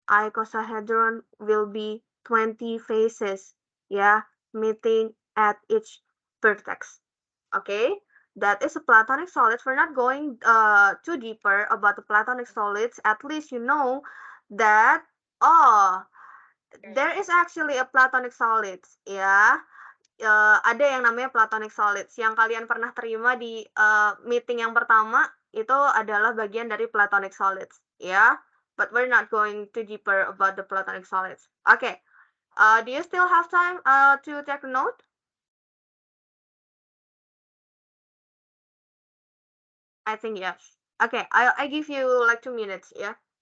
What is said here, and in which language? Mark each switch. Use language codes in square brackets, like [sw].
[en] Icosahedron will be 20 faces, yeah, meeting at each vertex. Okay, that is a platonic solid. We're not going too deeper about the platonic solids. At least you know that, there is actually a platonic solids, ya. [id] Ada yang namanya platonic solids. Yang kalian pernah terima di meeting yang pertama, itu adalah bagian dari platonic solids, ya. [en] But we're not going too deeper about the platonic solids. Okay. Do you still have time to take a note? I think yes. Okay, I give you like 2 minutes, yeah.